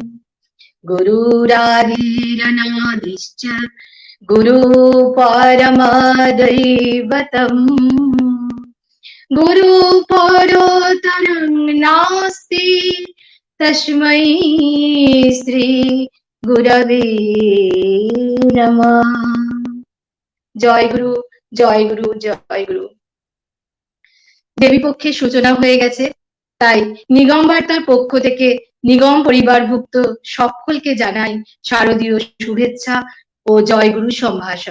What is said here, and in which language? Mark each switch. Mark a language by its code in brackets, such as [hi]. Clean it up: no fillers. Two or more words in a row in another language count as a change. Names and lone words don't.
[sa] गुरुरादिरनादिश्च गुरुपरमदैवतम् गुरु परोतरं नास्ति तस्मै श्री गुरवे नमः। [bn] জয় গুরু, জয় গুরু, জয় গুরু। দেবী পক্ষের সূচনা হয়ে গেছে, তাই নিগম বার্তার পক্ষ থেকে নিগম পরিবারভুক্ত সকলকে জানাই শারদীয় শুভেচ্ছা ও জয়গুরু সম্ভাষণ।